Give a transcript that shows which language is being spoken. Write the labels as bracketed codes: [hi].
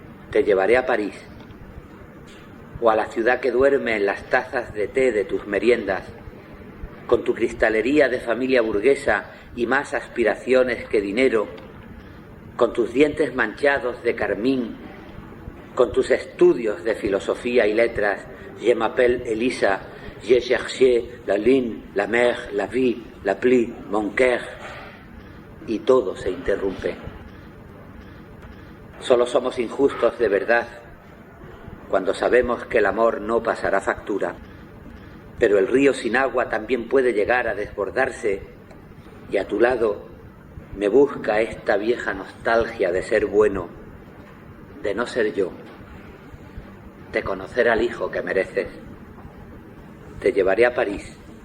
[es] Te llevaré a París, o a la ciudad que duerme en las tazas de té de tus meriendas, con tu cristalería de familia burguesa y más aspiraciones que dinero, con tus dientes manchados de carmín, con tus estudios de filosofía y letras. [fr] Je m'appelle Elisa, j'ai cherché la lune, la mer, la vie, la pluie, mon cœur. [es] Y todo se interrumpe. Solo somos injustos de verdad cuando sabemos que el amor no pasará factura, pero el río sin agua también puede llegar a desbordarse, y a tu lado me busca esta vieja nostalgia de ser bueno, de no ser yo, de conocer al hijo que mereces. Te llevaré a París.